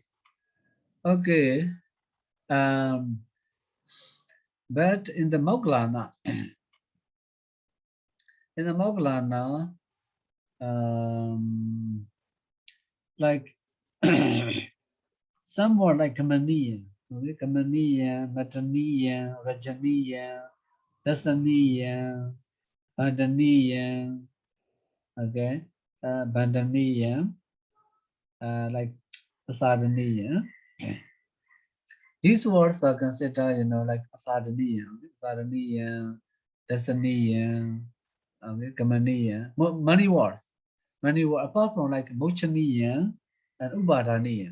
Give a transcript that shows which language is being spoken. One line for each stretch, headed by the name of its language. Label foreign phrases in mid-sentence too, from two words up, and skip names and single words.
English: Okay. But in the Moggallana, like somewhat like Kamaniya, okay?
Pali: Kamaniya, Mataniya, Rajaniya, Dasaniya, Bandaniya, okay, Bandaniya,
English: like Pasadaniya. These words are considered, like
Pali: Pasadaniya, Pasadaniya, Dasaniya, okay, Kamaniya,
English: many words. Apart from like Mochaniya and Ubadaniya.